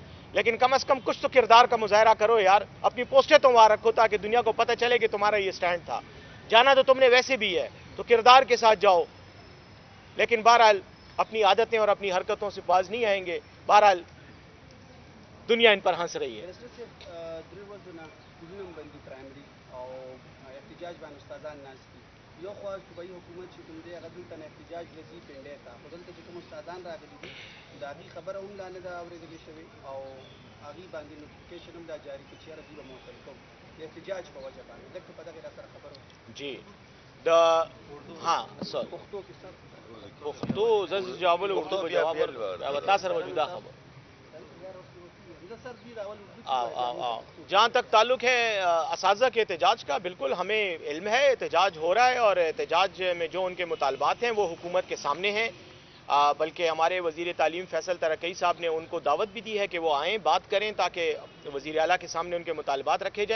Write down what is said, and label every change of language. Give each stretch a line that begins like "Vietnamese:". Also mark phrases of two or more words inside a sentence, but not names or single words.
Urdu: لیکن کم از کم کچھ تو کردار کا مظاہرہ کرو یار. اپنی پوسٹیں تو وہاں رکھو تاکہ دنیا کو پتہ چلے کہ تمہارا یہ سٹینڈ تھا. جانا تو تم نے ویسے بھی ہے تو کردار کے ساتھ جاؤ. لیکن بہرحال اپنی عادتیں اور اپنی حرکتوں سے باز نہیں آئیں گے. بہرحال دنیا ان پر ہنس رہی ہے.
Pashto: یو خوا صوبائی حکومت چې کوم دی هغه دلته نه احتجاج لذي پنډی ته خو دلته چې کوم استادان راغلي دي د هغې خبره هم لا نه ده اورېدلې شوې او هغې باندې نوټیفیکیشن هم دا جاري کړي چې یاره دوی به معطل کوو د احتجاج په وجه باندې دلته په دغې را سره خبره
Urdu: جی ہاں سر
Pashto: پښتو کې سر پښتو زه جوابول اردو په جواب ورکړم تاسو سره موجوده خبر
Urdu: جہاں تک تعلق ہے اساتذہ کے احتجاج کا، بالکل ہمیں علم ہے احتجاج ہو رہا ہے اور احتجاج میں جو ان کے مطالبات ہیں وہ حکومت کے سامنے ہیں. بلکہ ہمارے وزیر تعلیم فیصل ترکی صاحب نے ان کو دعوت بھی دی ہے کہ وہ آئیں بات کریں تاکہ وزیر اعلیٰ کے سامنے ان کے مطالبات رکھے جائیں.